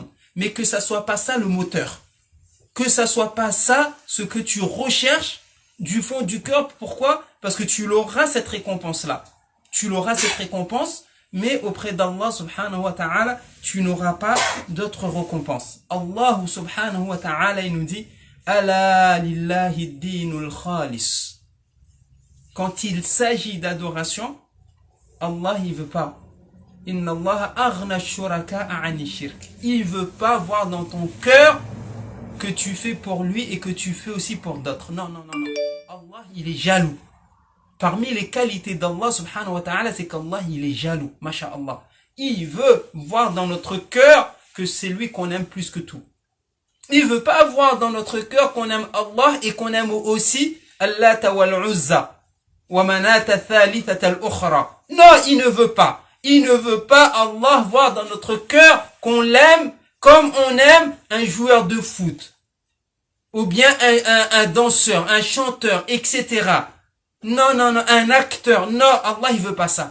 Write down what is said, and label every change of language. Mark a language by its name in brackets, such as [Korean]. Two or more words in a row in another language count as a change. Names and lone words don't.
[French] Mais que ça soit pas ça le moteur. Que ça soit pas ça ce que tu recherches du fond du cœur. Pourquoi? Parce que tu l'auras cette récompense-là. Tu l'auras cette récompense, mais auprès d' [Arabic] الله سبحانه وتعالى, [French] tu n'auras pas d'autres récompenses. [Arabic] الله سبحانه وتعالى, [French] il nous dit, [Arabic] ألا لله الدين الخالص. [French] quand il s'agit d'adoration, Allah il veut pas. [Arabic] إن الله أغنى الشركاء عن الشرك. [French] Il veut pas voir dans ton cœur que tu fais pour lui et que tu fais aussi pour d'autres. Non, non, non, non. Allah, il est jaloux. Parmi les qualités d' [Arabic] الله سبحانه وتعالى, [French] c'est qu'Allah, il est jaloux. Masha'Allah. Il veut voir dans notre cœur que c'est lui qu'on aime plus que tout. Il veut pas voir dans notre cœur qu'on aime Allah et qu'on aime aussi [Arabic] الله والعزى ومناة الثالثة الأخرى. [French] Non, il ne veut pas. Il ne veut pas Allah voir dans notre cœur qu'on l'aime comme on aime un joueur de foot. Ou bien un danseur, un chanteur, etc. Non, non, non, un acteur. Non, Allah, il veut pas ça.